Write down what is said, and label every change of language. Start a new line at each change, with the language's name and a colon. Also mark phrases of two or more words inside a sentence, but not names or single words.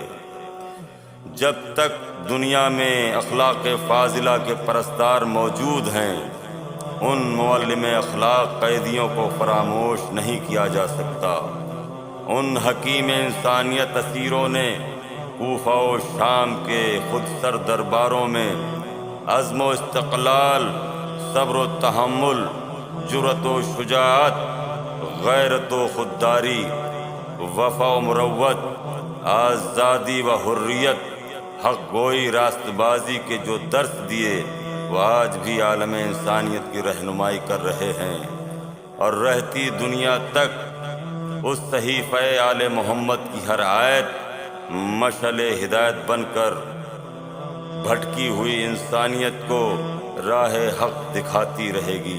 Urdu: جب تک دنیا میں اخلاق فاضلہ کے پرستار موجود ہیں، ان معلم اخلاق قیدیوں کو فراموش نہیں کیا جا سکتا۔ ان حکیم انسانیت اسیروں نے کوفہ و شام کے خود سر درباروں میں عزم و استقلال، صبر و تحمل، جرأت و شجاعت، غیرت و خودداری، وفا و مروت، آزادی و حریت، حق گوئی، راست بازی کے جو درس دیے وہ آج بھی عالم انسانیت کی رہنمائی کر رہے ہیں، اور رہتی دنیا تک اس صحیفہ آل محمد کی ہر آیت مشعل ہدایت بن کر بھٹکی ہوئی انسانیت کو راہ حق دکھاتی رہے گی۔